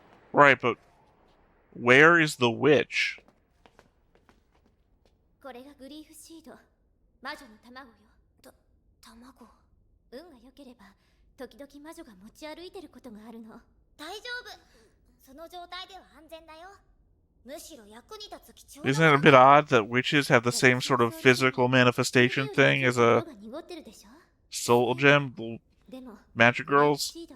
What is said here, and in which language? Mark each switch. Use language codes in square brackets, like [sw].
[en] Right, but where is the witch? [ja] これがグリーフシード。魔女の卵よ。卵。運が良ければ時々魔女が持ち歩いてることがあるの。大丈夫。その状態では安全だよ。むしろ役に立つ貴重な。 [en] Isn't it a bit odd that witches have the same sort of physical manifestation thing as a soul gem, magic girls?